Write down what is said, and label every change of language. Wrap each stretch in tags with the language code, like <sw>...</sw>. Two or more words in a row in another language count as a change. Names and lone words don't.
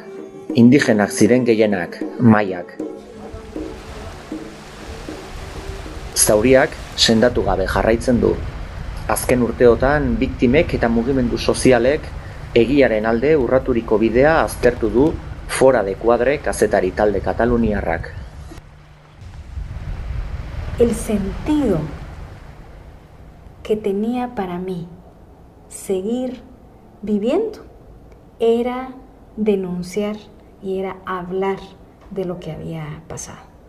<eu>Indigenak ziren gehienak, maiak. Zauriak sendatu gabe jarraitzen du. Azken urteotan biktimek eta mugimendu sozialek egiaren alde urraturiko bidea aztertu du Fora de Cuadre kazetari talde kataluniarrak.</eu> <es>El sentido que tenía para mí seguir viviendo era denunciar y era hablar de lo que había pasado.</es>